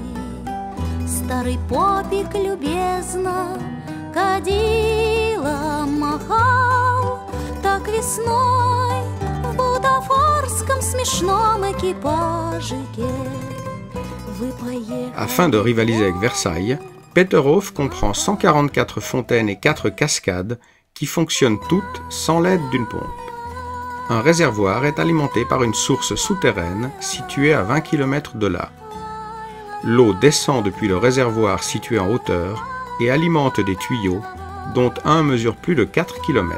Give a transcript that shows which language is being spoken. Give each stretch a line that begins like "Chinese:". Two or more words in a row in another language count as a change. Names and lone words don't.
Russian: Старый попик любезно кадила махал. Так весной в бутафорском смешном экипажике вы поехали.
French: Afin de rivaliser avec Versailles, Peterhof comprend 144 fontaines et 4 cascades qui fonctionnent toutes sans l'aide d'une pompe. Un réservoir est alimenté par une source souterraine située à 20 km de là. L'eau descend depuis le réservoir situé en hauteur et alimente des tuyaux, dont un mesure plus de 4 km.